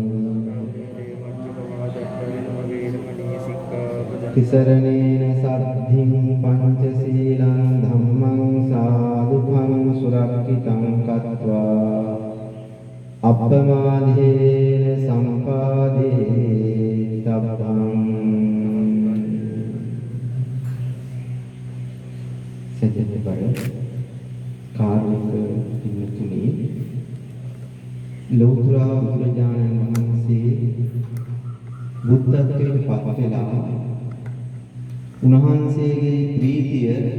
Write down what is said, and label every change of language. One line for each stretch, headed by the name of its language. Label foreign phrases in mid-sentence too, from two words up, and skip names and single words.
Pali: तिसरणेन साधिं पंचशीलं धम्मं साधुकं सुरक्षितं कृत्वा अपमादेन सम्पादे तब्बं
Sinhala: සැදැහැවර කාර්මික පින්තුනි ලෞතර බුදුරජාණන් වහන්සේ බුද්ධත්වයට පත් වෙලා උන්වහන්සේගේ ප්‍රීතිය